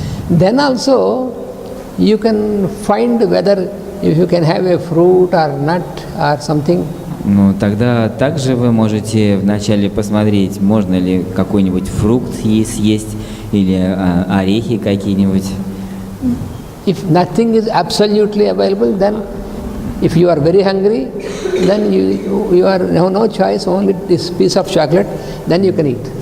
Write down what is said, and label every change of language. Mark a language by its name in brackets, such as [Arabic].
[English] Then also you can find whether if you can have a fruit or nut or something. [Russian] Ну, тогда также вы можете вначале посмотреть, можно ли какой-нибудь фрукт съесть или орехи какие-нибудь. [English] If nothing is absolutely available, then if you are very hungry, then you are no choice, only this piece of chocolate, then you can eat.